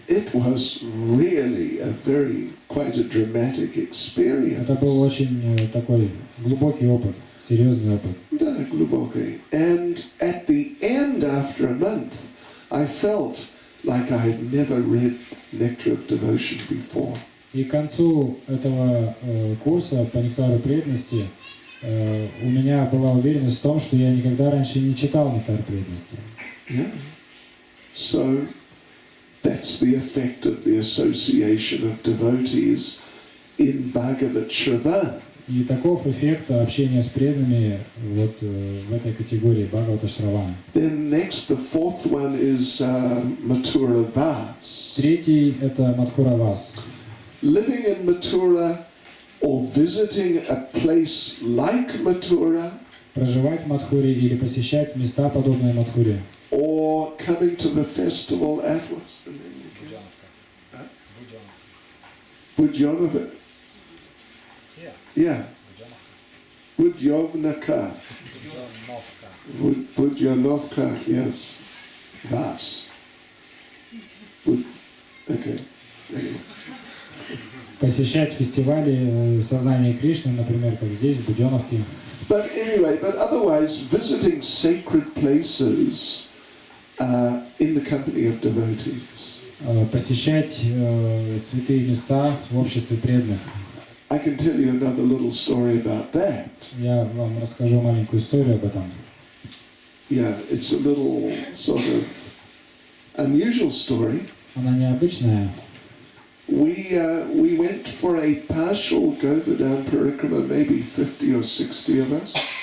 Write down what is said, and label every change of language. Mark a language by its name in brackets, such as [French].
[English] It was really quite a dramatic experience. [Russian] Это был очень такой глубокий опыт, серьезный опыт. Да, глубокий. [English] And at the end, after a month, I felt like I had never read Nectar of Devotion before. [Russian] И к концу этого курса по нектару преданности у меня была уверенность в том, что я никогда раньше не читал нектар преданности. [English] Yeah. So that's the effect of the association of devotees in Bhagavad Shravan. [Russian] И таков эффект общения с преданными в этой категории Бхагавата Шравана. [English] Then next, the fourth one is Mathura Vas. [Russian] Третий это Мадхура Вас. [English] Living in Mathura or visiting a place like Mathura, [Russian] Проживать в Мадхуре или посещать места, подобные Мадхуре. [English] or coming to the festival at, what's the name again? Budёnovke. Yeah. Budёvnaka. Budёnovka, yes. Vas. Okay. Anyway. [Russian] посещать фестивали сознания Кришны, например, как здесь, в Будёновке. [English] But otherwise, visiting sacred places in the company of devotees. [Russian] Посещать святые места в обществе преданных. [English] I can tell you another little story about that. [Russian] Я вам расскажу маленькую историю об этом. [English] Yeah, it's a little sort of unusual story. [Russian] Она необычная. [English] We went for a partial Govardhan parikrama, maybe 50 or 60 of us.